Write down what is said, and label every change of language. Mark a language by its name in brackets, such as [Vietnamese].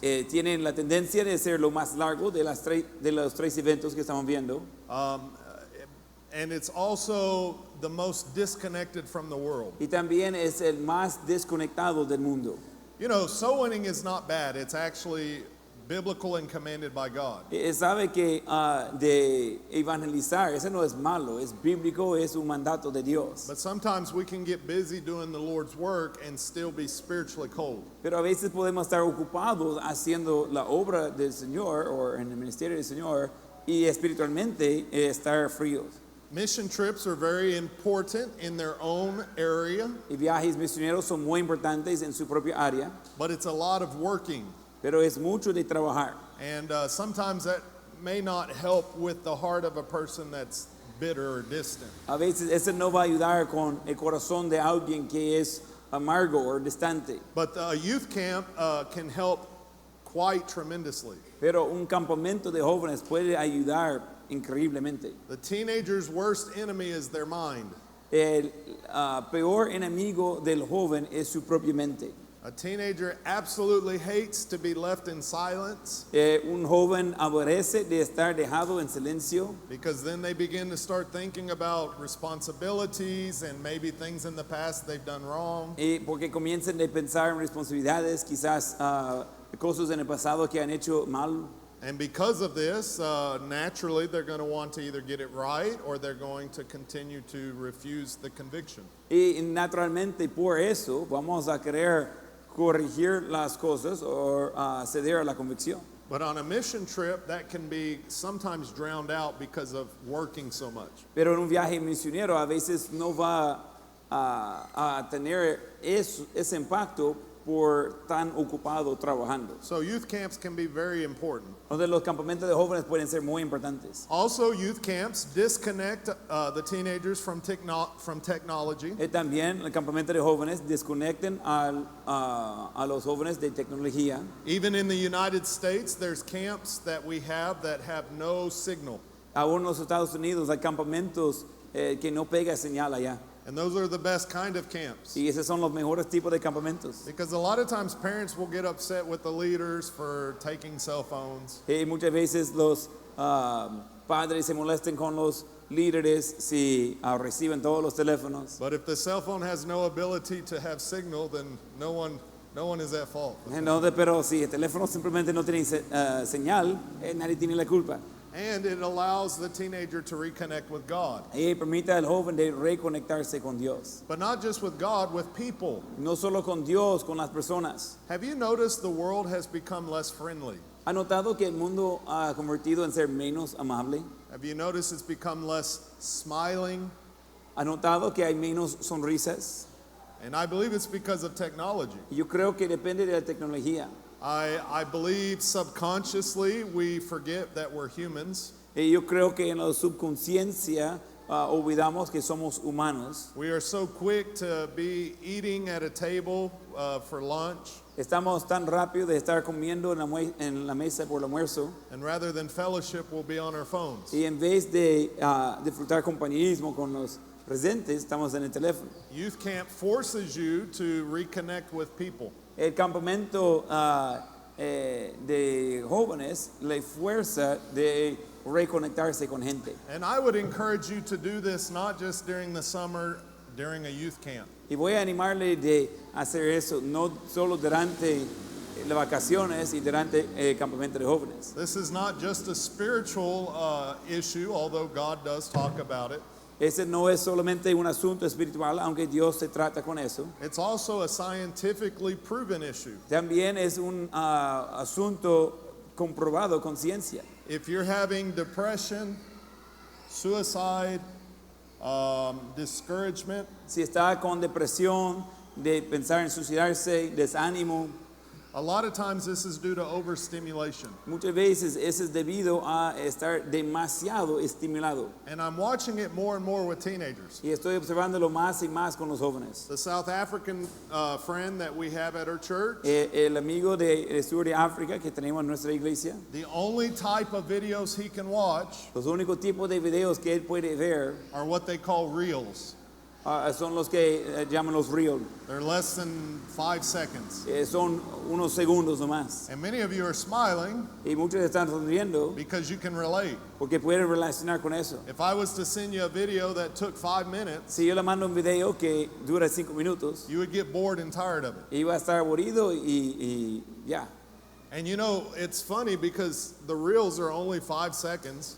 [Spanish] Tienen la tendencia de ser lo más largo de los 3 eventos que estamos viendo. [English] And it's also the most disconnected from the world. [Spanish] Y también es el más desconectado del mundo. [English] You know, soul winning is not bad. It's actually biblical and commanded by God. [Spanish] Sabe que de evangelizar, eso no es malo, es bíblico, es un mandato de Dios. [English] But sometimes we can get busy doing the Lord's work and still be spiritually cold. [Spanish] Pero a veces podemos estar ocupados haciendo la obra del Señor o en el ministerio del Señor y espiritualmente estar fríos. [English] Mission trips are very important in their own area. [Spanish] Y viajes misioneros son muy importantes en su propia área, [English] But it's a lot of working. [Spanish] pero es mucho de trabajar. [English] And sometimes that may not help with the heart of a person that's bitter or distant. [Spanish] A veces eso no va a ayudar con el corazón de alguien que es amargo o distante. [English] But a youth camp can help quite tremendously. [Spanish] Pero un campamento de jóvenes puede ayudar increíblemente. [English] The teenager's worst enemy is their mind. [Spanish] el peor enemigo del joven es su propia mente. [English] A teenager absolutely hates to be left in silence [Spanish] Un joven aborrece de estar dejado en silencio [English] because then they begin to start thinking about responsibilities and maybe things in the past they've done wrong. [Spanish] porque comienzan a pensar en responsabilidades, quizás cosas en el pasado que han hecho mal. [English] And because of this, naturally they're going to want to either get it right or they're going to continue to refuse the conviction. [Spanish] Y naturalmente por eso vamos a querer corregir las cosas o ceder a la convicción. [English] But on a mission trip, that can be sometimes drowned out because of working so much. [Spanish] Pero en un viaje misionero a veces no va a tener ese impacto por tan ocupado trabajando. [English] So youth camps can be very important. [Spanish] Entonces los campamentos de jóvenes pueden ser muy importantes. [English] Also, youth camps disconnect the teenagers from technology. [Spanish] También el campamento de jóvenes desconecten a los jóvenes de tecnología. [English] Even in the United States, there's camps that we have that have no signal. [Spanish] Aún en los Estados Unidos hay campamentos que no pega señal allá. [English] And those are the best kind of camps. [Spanish] Y esos son los mejores tipos de campamentos. [English] Because a lot of times parents will get upset with the leaders for taking cell phones. [Spanish] Y muchas veces los padres se molestan con los líderes si reciben todos los teléfonos. [English] But if the cell phone has no ability to have signal, then no one is at fault. [Spanish] Entonces, pero si el teléfono simplemente no tiene señal, nadie tiene la culpa. [English] And it allows the teenager to reconnect with God. [Spanish] Y permite al joven de reconectarse con Dios. [English] But not just with God, with people. [Spanish] No solo con Dios, con las personas. [English] Have you noticed the world has become less friendly? [Spanish] ¿Ha notado que el mundo ha convertido en ser menos amable? [English] Have you noticed it's become less smiling? [Spanish] ¿Ha notado que hay menos sonrisas? [English] And I believe it's because of technology. [Spanish] Yo creo que depende de la tecnología. [English] I believe subconsciously we forget that we're humans. [Spanish] Y yo creo que en la subconsciencia olvidamos que somos humanos. [English] We are so quick to be eating at a table for lunch. [Spanish] Estamos tan rápido de estar comiendo en la mesa por el almuerzo. [English] And rather than fellowship, we'll be on our phones. [Spanish] Y en vez de disfrutar compañerismo con los presentes, estamos en el teléfono. [English] Youth camp forces you to reconnect with people. [Spanish] El campamento de jóvenes le fuerza de reconectarse con gente. [English] And I would encourage you to do this not just during the summer, during a youth camp. [Spanish] Y voy a animarle de hacer eso no solo durante las vacaciones y durante el campamento de jóvenes. [English] This is not just a spiritual issue, although God does talk about it. [Spanish] Ese no es solamente un asunto espiritual, aunque Dios se trata con eso. [English] It's also a scientifically proven issue. [Spanish] También es un asunto comprobado con ciencia. [English] If you're having depression, suicide, discouragement, [Spanish] Si está con depresión, de pensar en suicidarse, desánimo, [English] a lot of times this is due to overstimulation. [Spanish] muchas veces eso es debido a estar demasiado estimulado. [English] And I'm watching it more and more with teenagers. [Spanish] Y estoy observándolo más y más con los jóvenes. [English] The South African friend that we have at our church, [Spanish] El amigo del sur de África que tenemos en nuestra iglesia, [English] the only type of videos he can watch [Spanish] los únicos tipos de videos que él puede ver [English] are what they call reels. [Spanish] son los que llaman los reels. [English] They're less than 5 seconds. [Spanish] Son unos segundos nomás. [English] And many of you are smiling [Spanish] Y muchos están sonriendo [English] because you can relate. [Spanish] porque pueden relacionar con eso. [English] If I was to send you a video that took 5 minutes, [Spanish] Si yo le mando un video que dura 5 minutos, [English] you would get bored and tired of it. [Spanish] iba a estar aburrido y ya. [English] And you know, it's funny because the reels are only 5 seconds,